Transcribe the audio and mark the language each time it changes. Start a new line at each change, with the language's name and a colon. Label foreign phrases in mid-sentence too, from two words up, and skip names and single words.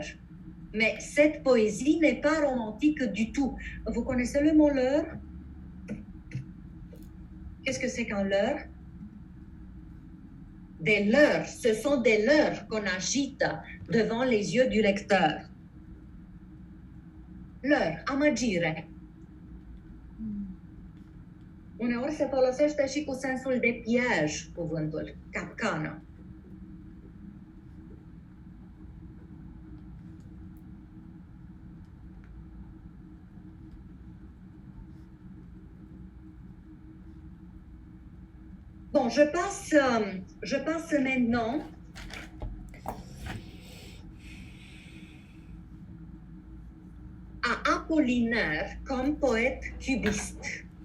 French: Mais cette poésie n'est pas romantique du tout. Vous connaissez le mot leurre? Qu'est-ce que c'est qu'un leurre? Des leurres, ce sont des leurres qu'on agite devant les yeux du lecteur. Leurre,
Romanian: amăgire. Uneori se folosește și cu sensul de piej cuvântul, capcană.
French: Bon, je passe maintenant à Apollinaire comme poète cubiste.